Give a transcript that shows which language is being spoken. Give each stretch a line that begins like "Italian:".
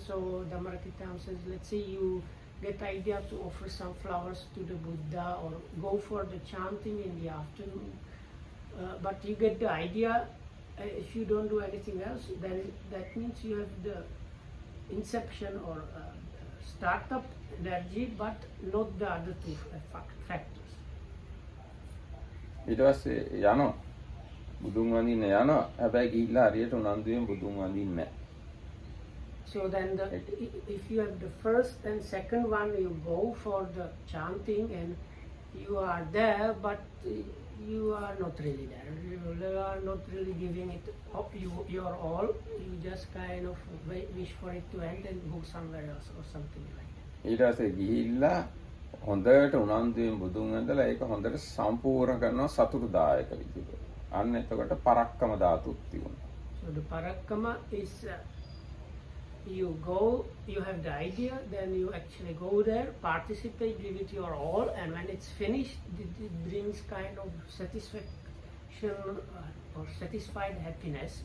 English: So Dhammarakirtan says, let's say you get idea to offer some flowers to the Buddha or go for the chanting in the afternoon. But you get the idea, if you don't do anything else, then that means you have the inception or startup energy, but not the other two factors.
Sinhala: ඊට පස්සේ යනවා බුදුන් වඳින්න යනවා හැබැයි ගිහිල්ලා හරියට උනන්දුවෙන් බුදුන් වඳින්නේ නැහැ.
English: So then if you have the first and second one, you go for the chanting and you are there, but you are not really there. You are not really giving it up your all. You just kind of wish for it to end and go somewhere else or something like that.
Sinhala: ඊට පස්සේ ගිහිල්ලා හොඳට උනන්දුවෙන් බුදුන් වඳලා ඒක හොඳට සම්පූර්ණ කරනවා සතුටුදායක විදිහට. අන්න එතකොට පරක්කම ධාතුත් තියෙනවා.
English: So the parakkama is you go, you have the idea, then you actually go there, participate, give it your all, and when it's finished, it brings kind of satisfaction or satisfied happiness.